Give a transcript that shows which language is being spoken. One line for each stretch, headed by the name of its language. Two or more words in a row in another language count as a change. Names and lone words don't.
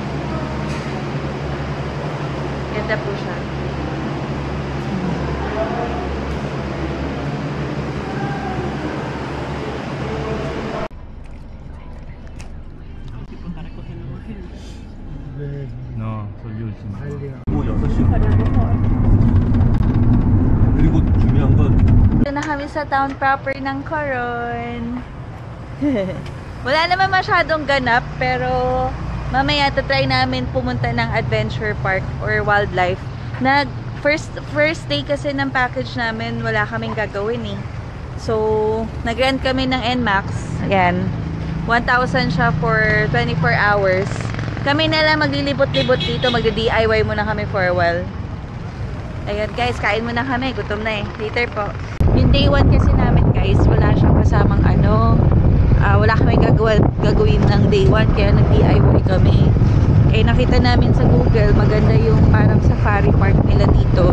Filipino: Ganda po siya. No,
Korean: 소유지. 오후 6시. 그리고 중요한 건
Filipino: Ito na kami sa town proper ng Coron. Wala naman masyadong ganap, pero mamaya try namin pumunta ng
English: adventure park or wildlife. First day
Filipino: kasi ng package namin, wala kaming gagawin eh. So, nag-rent kami ng NMAX. Ayan. 1,000 siya
English: for 24 hours.
Filipino: Kami na lang maglilibot-libot dito. Magdi-DIY muna kami
English: for a while.
Filipino: Ayan guys, kain muna kami. Gutom na eh. Later po. Yung day 1 kasi namin guys, wala siyang kasamang ano. Wala kami gagawin ng day 1. Kaya nag-DIY kami. Eh nakita namin sa Google, maganda yung parang
English: safari park
Filipino: nila dito.